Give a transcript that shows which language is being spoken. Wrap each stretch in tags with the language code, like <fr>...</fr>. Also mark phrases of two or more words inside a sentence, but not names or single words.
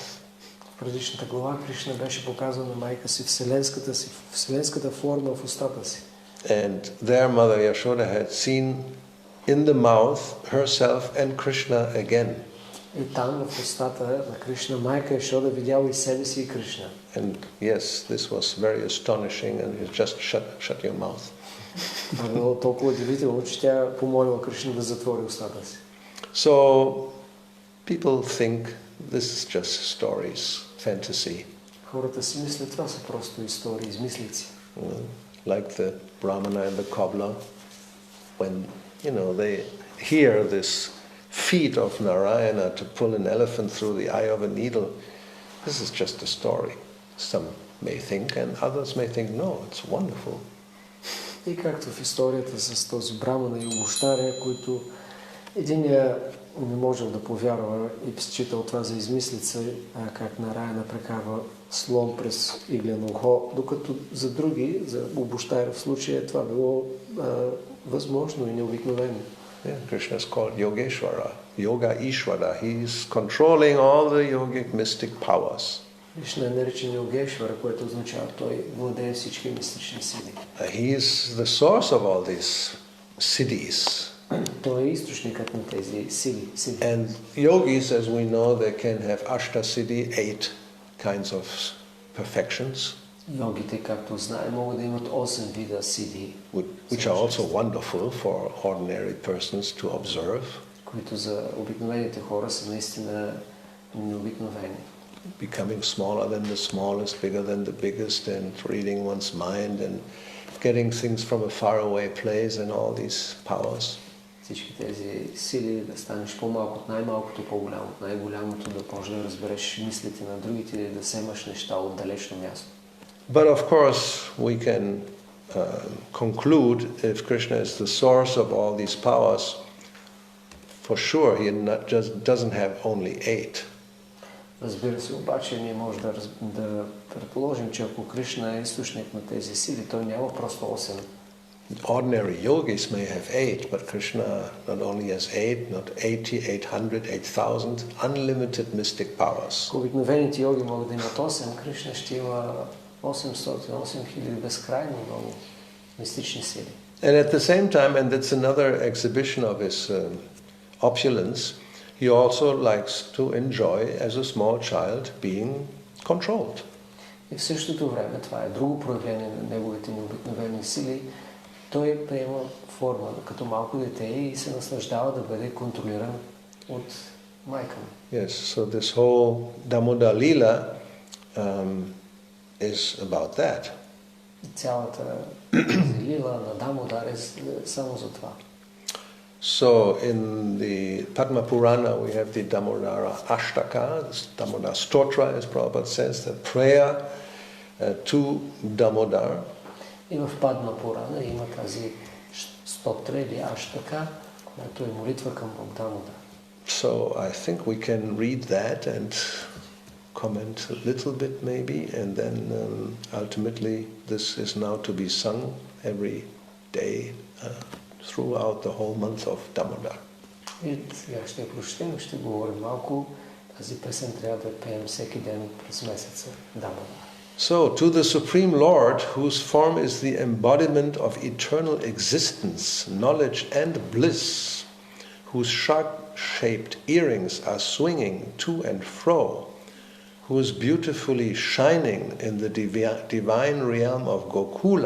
<bg>В предишната глава Кришна беше показал на майка си вселенската форма в устата си.</bg> <en>And there Mother Yashoda had seen in the mouth herself and Krishna again.</en> <bg>И там в устата на Кришна майка Яшода видяла и себе си и Кришна.</bg> <en>And yes, this was very astonishing, and you just shut your mouth.</en> <bg>Това било толкова удивително, че тя помолила Кришна да затвори устата си.</bg> <en>So people think this is just stories, fantasy.</en> <bg>Хората си мислят, това са просто истории, измислици.</bg> <en>Like the Brahmana and the cobbler, when they hear this feat of Narayana to pull an elephant through the eye of a needle. This is just a story. Some may think, and others may think, no, it's wonderful.</en> <bg>И както в историята с този брамана и обущаря, които единия не можел да повярва и считал това за измислица, как Нараяна прекарва слон през иглено ухо, докато за други, за обущаря в случая, това било възможно и необикновено.</bg> <en>Yeah, Krishna is called Yogeshwara, Yoga Ishvara. He is controlling all the yogic mystic powers.</en> <bg>Кришна е наричан Йогешвара, което означава той владее всички мистични сили.</bg> <en>He is the source of all these siddhis.</en> <bg>Той е източникът на тези сили.</bg> <en>And yogis, as we know, they can have ashta siddhi, 8 kinds of perfections.</en> <bg>Йогите, както знаем, могат да имат 8 вида сидhi,</bg> <en>Which are also wonderful for ordinary persons to observe.</en> <bg>които за обикновените хора са наистина необикновени.</bg> <en>Becoming smaller than the smallest, bigger than the biggest, and reading one's mind and getting things from a faraway place and all these powers.</en> <bg>Всички тези сили да станеш по-малко от най-малкото, по-голямо от най-голямото, да можеш да разбереш мислите на другите или да вземаш неща от далечно място.</bg> <en>But of course, we can conclude if Krishna is the source of all these powers, for sure he just doesn't have only 8.</en> <bg>Разбира се, обаче ние можем да предположим, че ако Кришна е източник на тези сили, той няма просто 8.</bg> <en>Ordinary yogis may have 8, but Krishna not only has 8, not 80, 800, 8000, unlimited mystic powers.</en> <bg>Обикновените йоги могат да имат 8, Кришна ще има 800, 8000 безкрайно много мистични сили.</bg> <en>And at the same time, and that's another exhibition of his opulence, he also likes to enjoy, as a small child, being controlled.</en> <bg>И в същото време, това е друго проявление на неговите необикновени сили, той приема форма като малко дете и се наслаждава да бъде контролиран от майка му.</bg> <en>Yes, so this whole Damodara-lila is about that.</en> <bg>Цялата лила на Дамодар е само за това.</bg> <en>So in the Padma Purana we have the Damodara Ashtaka, this Damodara Stotra, as Prabhupada says, the prayer to Damodar.</en> <bg>И в Падма Пурана има тази стотра или аштака, която е молитва към Бог Дамодар.</bg> <en>So I think we can read that and comment a little bit maybe, and then ultimately this is now to be sung every day throughout the whole month of Damodar.</en> <bg>И сега ще я прочетем и ще говорим малко. Тази песен трябва да пеем всеки ден през месеца Дамодар.</bg> <en>So, to the Supreme Lord, whose form is the embodiment of eternal existence, knowledge and bliss, whose shark-shaped earrings are swinging to and fro, who is beautifully shining in the divine realm of Gokula.</en>